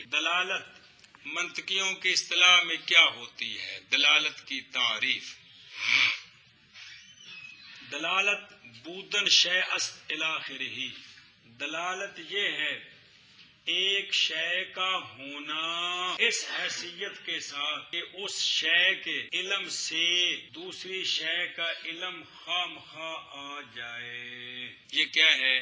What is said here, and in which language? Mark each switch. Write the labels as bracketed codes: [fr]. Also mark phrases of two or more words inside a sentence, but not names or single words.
[ur] دلالت منطقیوں کی اصطلاح میں کیا ہوتی ہے؟ دلالت کی تعریف، [fa] دلالت بودن شے است [ar] الی آخرہ۔ [ur] دلالت یہ ہے ایک شے کا ہونا اس حیثیت کے ساتھ کہ اس شے کے علم سے دوسری شے کا علم خواہ آ جائے، یہ کیا ہے؟